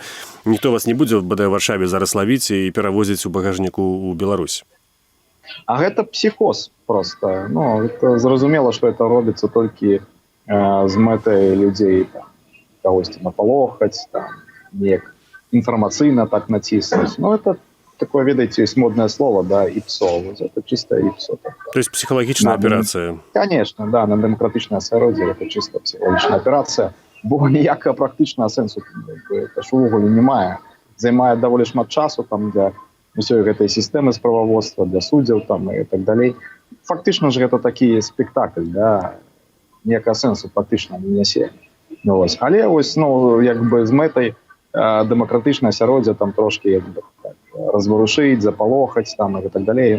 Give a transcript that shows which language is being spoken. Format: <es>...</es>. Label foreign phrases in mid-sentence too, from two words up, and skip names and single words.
<be>Ніхто вас не будзе, бадай, у Варшаве зараз лавіць і перавозіць у багажніку ў Беларусь. А гэта псіхоз проста. Это зразумела, што это робіцца толькі з мэтай людзей кагосьці напалохаць, неяк інфармацыйна так націснуць.</be> <ru>Это такое, ведаеце, есть модное слово, ИПСО. Это чисто ИПСО. То есть психологичная операция? Конечно, да, на демократичное асяроддзе это чисто психологичная операция.</ru> <be>Бо ніякага практычнага сэнсу это ж увогуле не мае. Займае даволі шмат часу для ўсёй гэтай сістэмы справаводства, для суддзяў і так далей. Фактычна ж гэта такі спектакль, ніякага сэнсу фактычна не нясе. Але з мэтай демократычнае асяроддзе трошки разварушыць, запалохаць і так далей.</be>